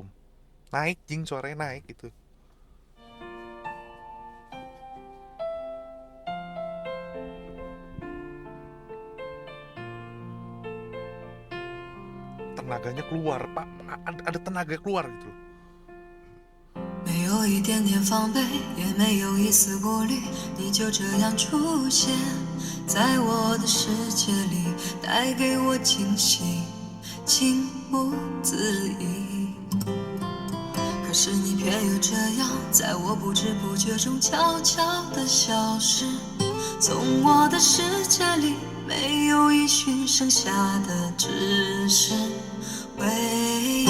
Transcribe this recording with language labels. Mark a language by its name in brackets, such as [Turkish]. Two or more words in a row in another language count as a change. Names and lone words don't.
[Indonesian] Naik jing, suaranya naik gitu. Tenaganya keluar, Pak. Ada tenaga keluar gitu loh. [Chinese] 没有一点点防备，也没有一丝顾虑，你就这样出现在我的世界里，带给我惊喜，情不自已。可是你偏又这样，在我不知不觉中悄悄地消失，从我的世界里没有音讯，剩下的只是回忆。